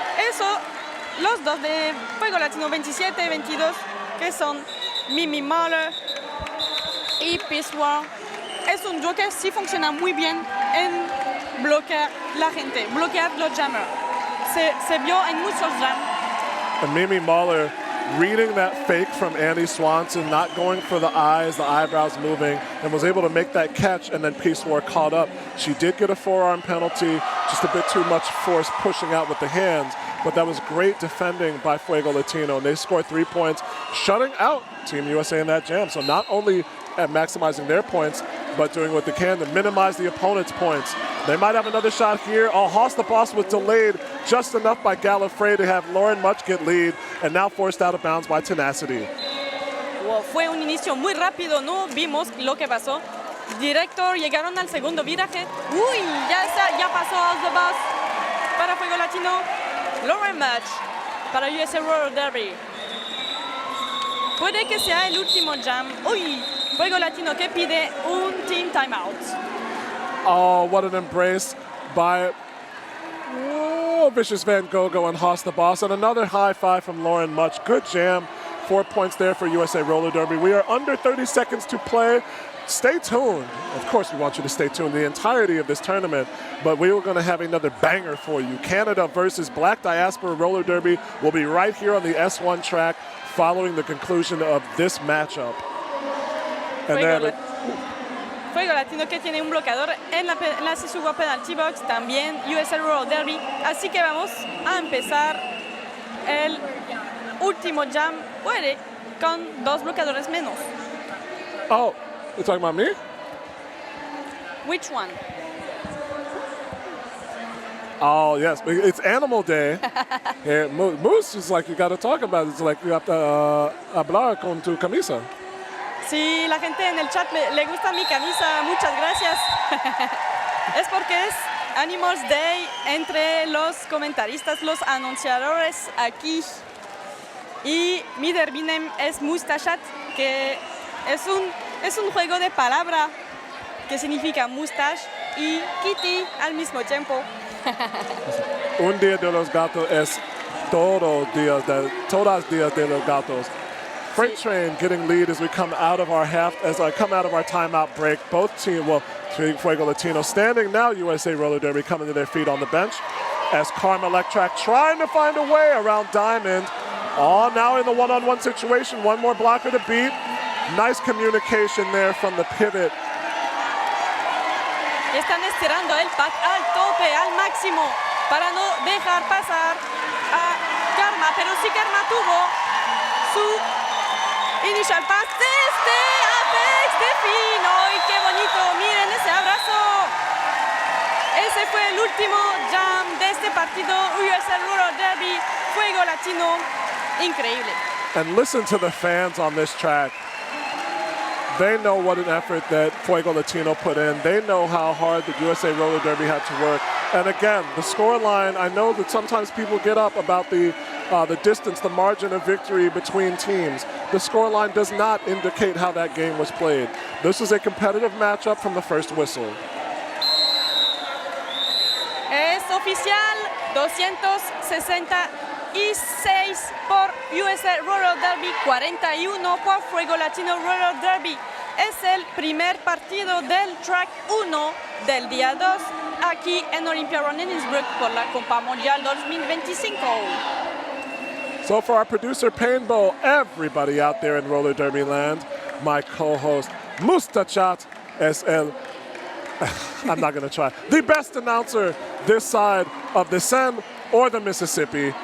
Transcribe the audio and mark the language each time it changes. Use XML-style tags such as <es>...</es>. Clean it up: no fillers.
<es>Eso, los dos de Fuego Latino 27 y 22, que son Mimi Mahler y Peace War. Es un dúo que sí funciona muy bien en bloquear la gente, bloquear los jammers. Se vio en muchos jams.</es> <en>And Mimi Mahler reading that fake from Annie Swanson, not going for the eyes, the eyebrows moving, and was able to make that catch, and then Peace War caught up. She did get a forearm penalty, just a bit too much force pushing out with the hands, but that was great defending by Fuego Latino, and they scored 3 points, shutting out Team USA in that jam. So not only at maximizing their points, but doing what they can to minimize the opponent's points. They might have another shot here. Oh, Hoss the Boss was delayed just enough by Gallifrey to have Lauren Much get lead, and now forced out of bounds by Tenacity.</en> <es>Wow, fue un inicio muy rápido, ¿no? Vimos lo que pasó. Directo, llegaron al segundo viraje. Uy, ya pasó Hoss the Boss para Fuego Latino. Lauren Much para USA Roller Derby. Puede que sea el último jam. Uy, Fuego Latino que pide un team timeout.</es> <en>Oh, what an embrace by Vicious Van Gogh and Hoss the Boss. And another high five from Lauren Much. Good jam. 4 points there for USA Roller Derby. We are under 30 seconds to play. Stay tuned. Of course, we want you to stay tuned the entirety of this tournament, but we are going to have another banger for you. Canada versus Black Diaspora Roller Derby will be right here on the S1 track following the conclusion of this matchup. And</en> <es>Fuego Latino que tiene un bloqueador en la Sisuwa Penalty Box, también USA Roller Derby. Así que vamos a empezar el último jam, puede, con 2 bloqueadores menos.</es> <en>Oh, you're talking about me? Which one? Oh, yes. It's Animal Day. Moose is like, you got to talk about it. It's like you have to</en> <es>hablar con tu camisa. Sí, la gente en el chat le gusta mi camisa. Muchas gracias. Es porque es Animals Day entre los comentaristas, los anunciadores aquí. Y mi derby name es Mustachat, que es un juego de palabra que significa mustache y kitty al mismo tiempo. Un día de los gatos es todos días de los gatos.</es> <en>Freight Train getting lead as we come out of our timeout break. Both teams, Fuego Latino standing now. USA Roller Derby coming to their feet on the bench as Karma Electrac trying to find a way around Diamond. All now in the one-on-one situation. One more blocker to beat. Nice communication there from the pivot.</en> <es>Están estirando el pack al tope, al máximo, para no dejar pasar a Karma. Pero sí Karma tuvo su initial pass desde Apex de Fino. ¡Y qué bonito! Miren ese abrazo. Ese fue el último jam de este partido. USA Rural Derby, Fuego Latino. Increíble.</es> <en>And listen to the fans on this track. They know what an effort that Fuego Latino put in. They know how hard the USA Roller Derby had to work. And again, the scoreline, I know that sometimes people get up about the distance, the margin of victory between teams. The scoreline does not indicate how that game was played. This is a competitive matchup from the first whistle.</en> <es>oficial, 266 por USA Roller Derby, 41 por Fuego Latino Roller Derby. Es el primer partido del Track 1 del día 2 aquí en Olympia Run en Innsbruck por la Copa Mundial 2025.</es> <en>So for our producer Painbow, everybody out there in roller derby land, my co-host Mustachat</en> <es>es el,</es> <en>I'm not going to try, the best announcer this side of the Seine or the Mississippi.</en>